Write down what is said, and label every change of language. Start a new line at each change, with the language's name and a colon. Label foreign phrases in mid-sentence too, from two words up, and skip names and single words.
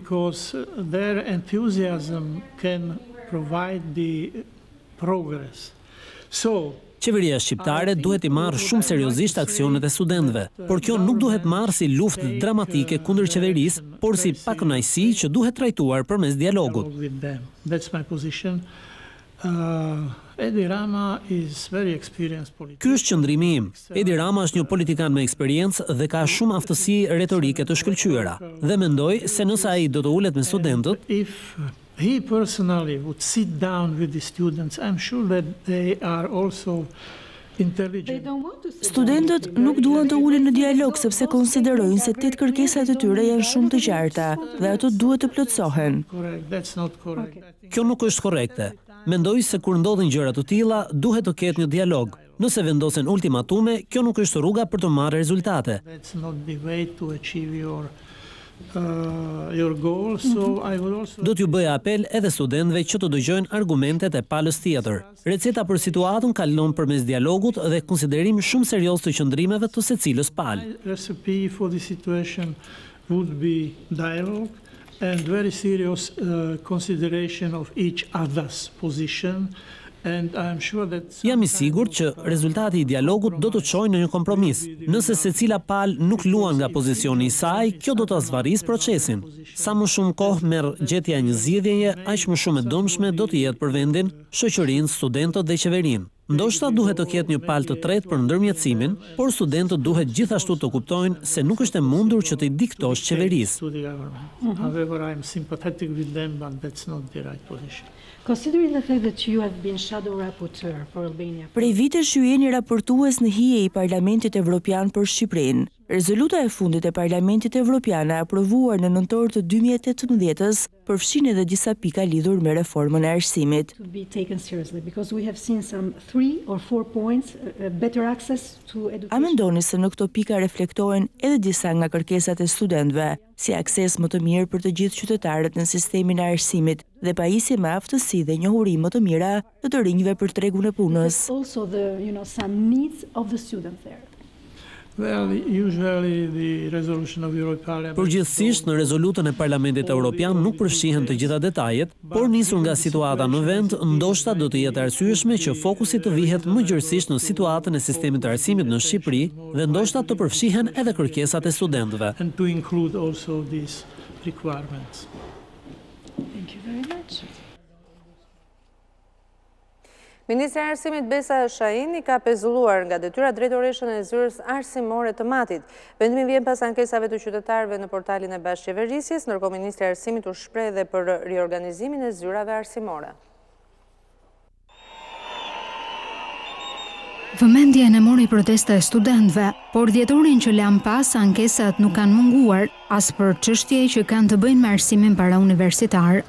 Albanian: Qeveria shqiptare duhet i marrë shumë seriozisht aksionet e studentëve, por kjo nuk duhet marrë si luftë dramatike kundër qeverisë, por si pakënaqësi që duhet trajtuar përmes dialogut. Ky është qëndrimi im. Edi Rama është një politikan me eksperiencë dhe ka shumë aftësi retorike të shkëlqyera, dhe mendoj se nëse ai do të ulet me studentët,
English: he personally would sit down with the students. I'm sure that they are also intelligent.
Albanian: Studentët nuk duan të ulen në dialog sepse konsiderojnë se 8 kërkesat e tyre janë shumë të qarta dhe ato duhet të plotësohen. Kjo nuk është korrekte. Mendoj se kur ndodhin gjëra të tilla, duhet të ketë një dialog. Nëse vendosen ultimatume, kjo nuk është rruga për të marrë rezultate.
English: That's not the way to achieve your goal, so I would also...
Albanian: Do t'ju bëj apel edhe studentëve që të dëgjojnë argumentet e palës tjetër. Receta për situatën kalon përmes dialogut dhe konsiderim shumë serioz të qëndrimeve të secilës palë.
English: My recipe for the situation would be dialogue and very serious consideration of each other's position. And I'm sure that...
Albanian: Jam i sigurt që rezultati i dialogut do të çojë në një kompromis. Nëse secila palë nuk luan nga pozicioni i saj, kjo do ta zvarrisë procesin. Sa më shumë kohë merr gjetja e një zgjidhjeje, aq më shumë e dëmshme do të jetë për vendin, shoqërinë, studentët dhe qeverinë. Ndoshta duhet të ketë një palë të tretë për ndërmjetësimin, por studentët duhet gjithashtu të kuptojnë se nuk është e mundur që të i diktosh qeverisë.
English: However, I'm sympathetic with them, but that's not the right position. Considering the fact that you have been shadow rapporteur for Albania.
Albanian: Prej vitesh ju jeni raportues në hije i Parlamentit Evropian për Shqipërinë. Rezoluta e fundit e Parlamentit Evropian e aprovuar në nëntor të 2018-s përfshin edhe disa pika lidhur me reformën e arsimit.
English: To be taken seriously because we have seen some 3 or 4 points better access to education.
Albanian: A mendoni se në këto pika reflektohen edhe disa nga kërkesat e studentëve, si akses më të mirë për të gjithë qytetarët në sistemin e arsimit dhe pajisje me aftësi dhe njohuri më të mira të rinjve për tregun e punës?
English: Also the, some needs of the students there. Well, usually the resolution of European Parliament...
Albanian: Përgjithsisht në rezolutën e Parlamentit Evropian nuk përfshihen të gjitha detajet, por nisur nga situata në vend, ndoshta do të jetë arsyeshme që fokusi të vihet më gjërësisht në situatën e sistemit të arsimit në Shqipëri dhe ndoshta të përfshihen edhe kërkesat e studentëve.
English: And to include also these requirements. Thank you very much.
Albanian: Ministri i Arsimit Besa Shahin i ka pezulluar nga detyra drejtoreshën e zyrës arsimore të Matit. Vendimi vjen pas ankesave të qytetarëve në portalin e bashkëqeverisjes, ndërkohë Ministri i Arsimit u shpreh edhe për riorganizimin e zyrave arsimore. Vëmendjen e mori protesta e studentëve, por dhjetorin që lan pas ankesat nuk kanë munguar, as për çështje që kanë të bëjnë me arsimin parauniversitar.